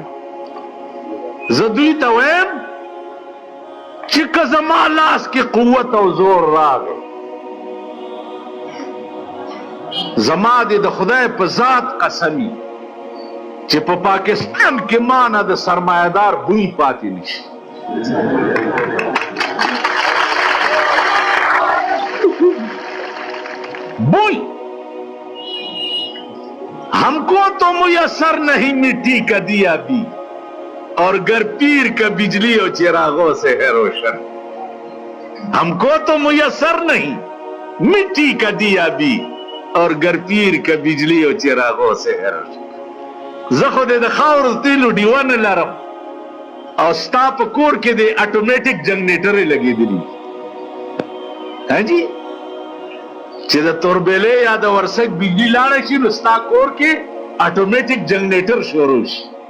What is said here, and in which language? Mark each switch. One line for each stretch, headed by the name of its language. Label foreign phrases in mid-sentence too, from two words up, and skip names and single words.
Pashto: زه دوی ته وایم چې که زما لاس کې قوت او زور راغی، زما دې د خدای په ذات قسمی چې په پاکستان کې مانه د سرمایدار بوی پاتې نشي.
Urdu: بوی ہمکو تو میسر نہیں مٹی کا دیا بھی اور گھر پیر کا بجلی اور چراغوں سے ہے روشن. ہمکو تو میسر نہیں مٹی کا دیا بھی اور گھر پیر کا بجلی اور چراغوں سے ہے روشن.
Pashto: زخو دې د خاورو تیلو ډیوه نه لرم او ستا په کور کې د اټومیټک جنریټرې لګېدلي. ها جی چې د توربېلې یا د ورسک بجلی لاړه شي نو ستا کور کې اټومیټک جنریټر شروع شي.